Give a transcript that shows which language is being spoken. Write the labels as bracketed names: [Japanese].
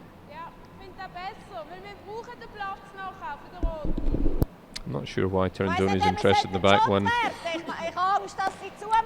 [German] Ja, ich finde das besser, weil wir brauchen den Platz nachher für den Rot. [English] I'm not sure why Tirinzoni's interested in the back one. [German] Ich habe Angst, dass sie zumacht.